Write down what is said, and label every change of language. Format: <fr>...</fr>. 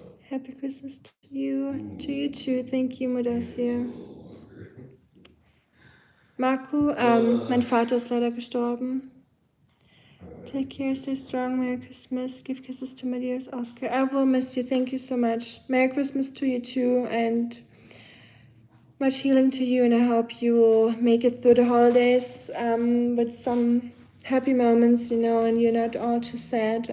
<en>Happy Christmas to you too. Thank you, Mudassir.</en> <de>Marco, mein Vater ist leider gestorben.</de> <en>Take care, stay strong, Merry Christmas, give kisses to my dearest Oscar. I will miss you, thank you so much. Merry Christmas to you too, and much healing to you, and I hope you will make it through the holidays with some happy moments, you know, and you're not all too sad.</en>